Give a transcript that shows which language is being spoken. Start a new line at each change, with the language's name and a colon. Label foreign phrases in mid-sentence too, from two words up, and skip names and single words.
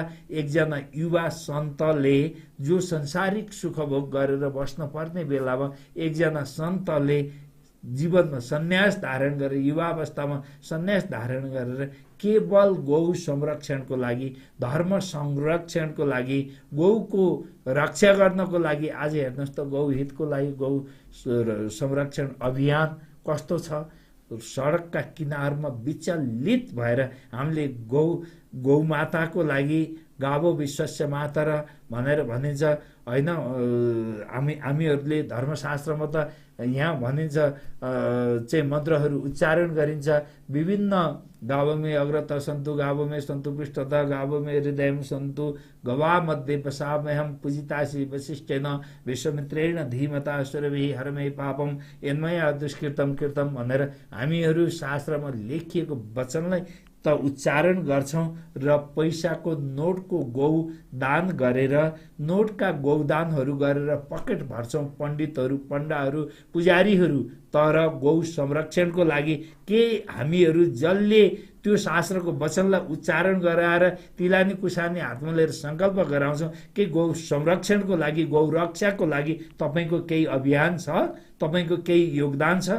Nepali: एकजना युवा सन्तले जो संसारिक सुखभोग गरेर बस्न पर्ने बेलामा एकजना सन्तले जीवनमा सन्यास धारण गरेर, युवा अवस्थामा सन्यास धारण गरेर केवल गौ संरक्षणको लागि, धर्म संरक्षणको लागि, गौको रक्षा गर्नको लागि, आज हेर्नुहोस् त गौ हितको लागि गौ संरक्षण अभियान कस्तो छ। सडकका किनारमा विचलित भएर हामीले गौमाताको लागि
Sanskrit: गावो विश्वस्य मातर
Nepali: भनेर भनिन्छ होइन। हामीहरूले धर्मशास्त्रमा त यहाँ भनिन्छ चाहिँ मन्त्रहरू उच्चारण गरिन्छ।
Sanskrit: विभिन्न गावमे अग्रत सन्तु, गावमे सन्तु पृष्ठत, गावमे हृदयम सन्तु, गवा मध्ये पसामहम पूजितासि वसिष्ठेन विश्वमित्रेण धीमता सुरभिः हरमे पापम यन्मया दुष्कृतम कृतम
Nepali: भनेर हामीहरू शास्त्रमा लेखिएको वचनलाई त उच्चारण गर्छौं र पैसाको नोटको गौदान गरेर, नोटका गौदानहरू गरेर पकेट भर्छौं पण्डितहरू, पण्डाहरू, पुजारीहरू। तर गौ संरक्षणको लागि के हामीहरू जसले त्यो शास्त्रको वचनलाई उच्चारण गराएर
Sanskrit: तिलानी कुसानी
Nepali: हातमा लिएर संकल्प गराउँछौं के गौ संरक्षणको लागि, गौ रक्षाको लागि तपाईको केही अभियान छ, तपाईको केही योगदान छ?